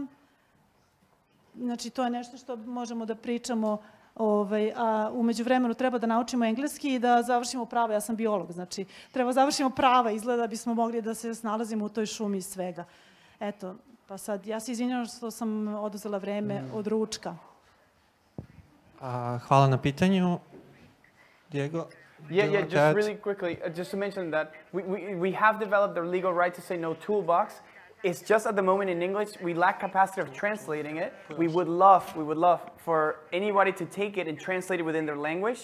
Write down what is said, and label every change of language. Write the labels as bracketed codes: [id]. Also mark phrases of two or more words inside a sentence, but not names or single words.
[sr] Znači, to je nešto što možemo da pričamo, a umeđu vremenu treba da naučimo engleski i da završimo prava. Ja sam biolog, znači, treba završimo prava, izgleda da bismo mogli da se snalazimo u toj šumi svega. Eto. Pa sad, ja se izvinjavam što sam oduzela vreme od ručka. Hvala na pitanju. Diego? [en] Yeah, just really quickly, just to mention that we have developed the legal right to say no toolbox. It's just at the moment in English, we lack capacity of translating it. We would love for anybody to take it and translate it within their language.